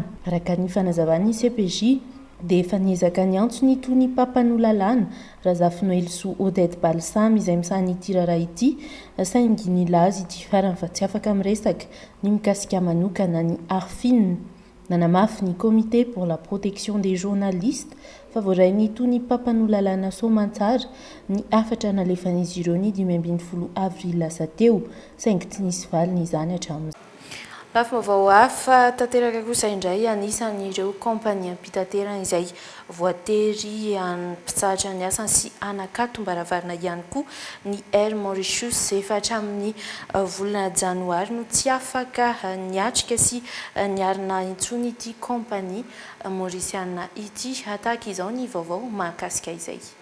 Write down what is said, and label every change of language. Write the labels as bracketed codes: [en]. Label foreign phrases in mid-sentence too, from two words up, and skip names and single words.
[mg] Araka ny fanazavan'ny CPJ dia efa niezaka ny antso ny toy ny mpampanolalàna Razafino Elosoa Odette Balsamy izay misahany ity raharaha ity saingy nilaza ity farany fa tsy afaka miresaka ny mikasika manokana ny Arifina. Nanamafy ny [fr] comité pour la protection des journalistes [mg] fa voarainy toy ny mpampanolalàna Soamantsara ny afatra nalefan'izy ireo ny 15 avril lasa teo saingy tsy nisy valiny izany hatramin'izay. Lafim-baovao hafa tanteraka kosa indray anisan'ireo kompania mpitaterana izay voatery mpitsahatra ny asany sy anakatom-baravarana ihany koa ny Air Mauritius efa hatramin'ny volana janoary no tsy afaka niatrika sy niarina intsony ity kompania maorisiana ity hataka izao ny vaovao mahakasika izay.